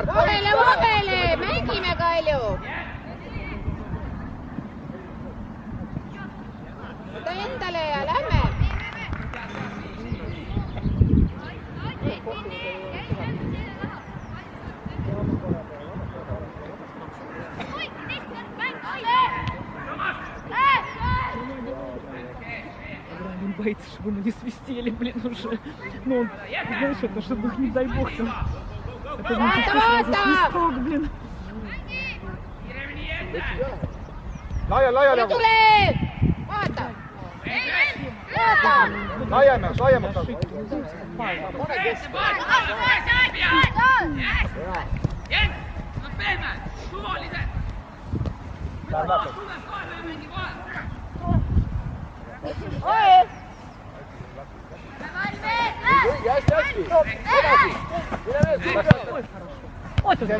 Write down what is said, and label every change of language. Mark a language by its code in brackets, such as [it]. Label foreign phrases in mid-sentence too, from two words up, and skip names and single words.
[et] Vahele, mängime Kalju! Võta endale ja lähme! [ru] Он боится, чтобы мы не свистели, блин, уже. Ну, он, знаешь, это чтобы их, не дай бог, там. Это не чисто свисток, блин. [et] Laiali! Tule! Vaata! Vaata! Laiemaks! Oi! Hästi! Edasi! [ru] Вот он.